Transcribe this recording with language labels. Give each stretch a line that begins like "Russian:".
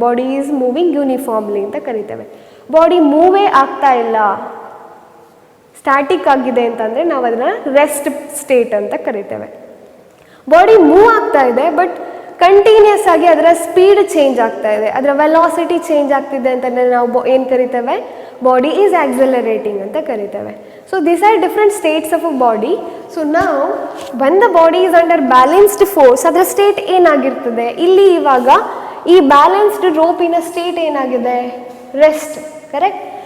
Kannada: Body is moving uniformly ಅಂತ ಕರಿತೇವೆ. Body ಮೂವೇ ಆಗ್ತಾ ಇಲ್ಲ, ಸ್ಟ್ಯಾಟಿಕ್ ಆಗಿದೆ ಅಂತಂದರೆ ನಾವು ಅದನ್ನು ರೆಸ್ಟ್ ಸ್ಟೇಟ್ ಅಂತ ಕರಿತೇವೆ. ಬಾಡಿ ಮೂವ್ ಆಗ್ತಾ ಇದೆ ಬಟ್ ಕಂಟಿನ್ಯೂಸ್ ಆಗಿ ಅದರ ಸ್ಪೀಡ್ ಚೇಂಜ್ ಆಗ್ತಾ ಇದೆ, ಅದರ ವೆಲಾಸಿಟಿ ಚೇಂಜ್ ಆಗ್ತಿದೆ ಅಂತಂದರೆ ನಾವು ಏನು ಕರಿತೇವೆ?
English: body is accelerating
Kannada: ಅಂತ ಕರಿತೇವೆ.
English: So these are different states of a body.
Kannada: So ನಾವು
English: when the body is under balanced force
Kannada: ಅದರ ಸ್ಟೇಟ್ ಏನಾಗಿರ್ತದೆ? ಇಲ್ಲಿ ಇವಾಗ ಈ ಬ್ಯಾಲೆನ್ಸ್ಡ್ ರೋಪಿನ ಸ್ಟೇಟ್ ಏನಾಗಿದೆ? Rest, correct?